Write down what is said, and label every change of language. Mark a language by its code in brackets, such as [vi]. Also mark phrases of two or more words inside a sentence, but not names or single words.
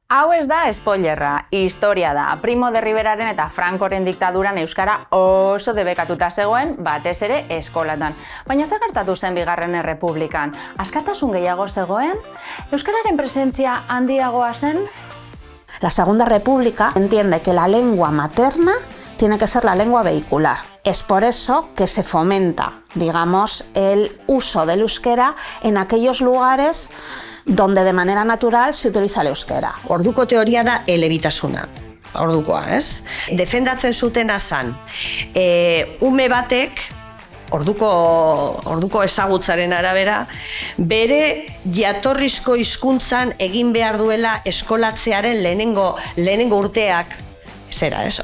[eu] Hau ez da spoilerra, historia da. Primo de Riveraren eta Francoren diktaduran euskara oso debekatuta zegoen, batez ere eskolatan. Baina zer gertatu zen Bigarren Errepublikan? Askatasun gehiago zegoen? Euskararen presentzia handiagoa zen? [es] La Segunda República entiende que la lengua materna tiene que ser la lengua vehicular. Es por eso que se fomenta, digamos, el uso del euskera en aquellos lugares donde de manera natural se utiliza el euskera. [eu] Orduko teoria da elebitasuna. Ordukoa, ez? Defendatzen zutena zan. Ume batek, orduko ezagutzaren arabera, bere jatorrizko hizkuntzan egin behar duela eskolatzearen lehenengo urteak zera, ez?